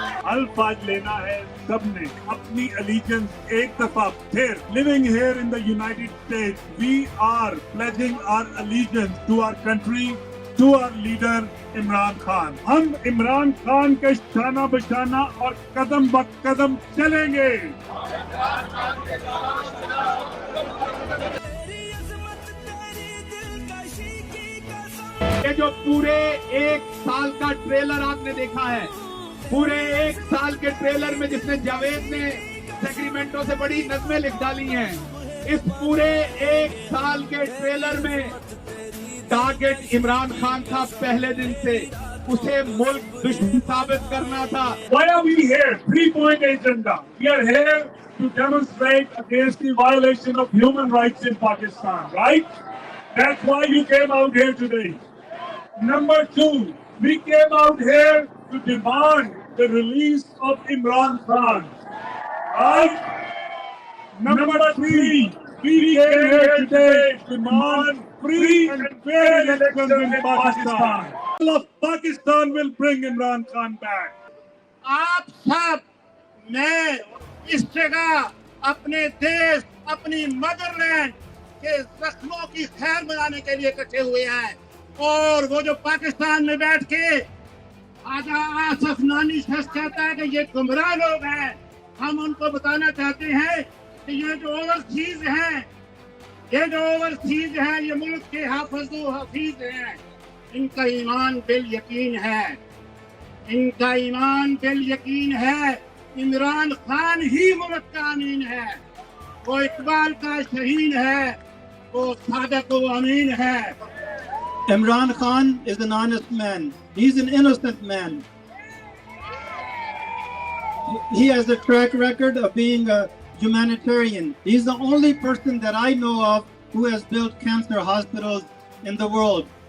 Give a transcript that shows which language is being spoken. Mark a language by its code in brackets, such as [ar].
[ur] الفاظ لینا ہے سب نے اپنی allegiance ایک دفعہ پھر. [en] Living here in the United States, we are pledging our allegiance to our country, to our leader Imran Khan. [ur] ہم عمران خان کے شانہ بشانہ اور قدم بقدم چلیں گے. یہ جو پورے ایک سال کا ٹریلر آپ نے دیکھا ہے, پورے ایک سال کے ٹریلر میں جس نے جاوید نے سیکریمنٹو سے بڑی نظمیں لکھ ڈالی ہیں, اس پورے ایک سال کے ٹریلر میں ٹارگٹ عمران خان تھا. پہلے دن سے اسے ملک دشمن ثابت کرنا تھا. [en] Why are we here? 3-point agenda. We are here to demonstrate against the violation of human rights in Pakistan, right? That's why you came out here today. Number 2, we came out here to demand the release of Imran Khan. Right? Number 3, we came here today to demand free and fair elections in Pakistan. All of Pakistan will bring Imran Khan back. [ur] آپ سب میں اس جگہ اپنے دیش, اپنی mother land کے زخموں کی خیر منانے کے لیے اکٹھے ہوئے ہیں. اور وہ جو پاکستان میں بیٹھ کے خواجہ آصف نانی شخص کہتا ہے کہ یہ گمراہ لوگ ہیں, ہم ان کو بتانا چاہتے ہیں کہ یہ جو اوورسیز ہیں, یہ ملک کے حافظ و حفیظ ہیں. ان کا ایمان بالیقین ہے, ان کا ایمان بالیقین ہے. عمران خان ہی ملک کا امین ہے, وہ اقبال کا شہین ہے, وہ صادق و امین ہے. [en] Imran Khan is an honest man. He's an innocent man. He has a track record of being a humanitarian. He's the only person that I know of who has built cancer hospitals in the world.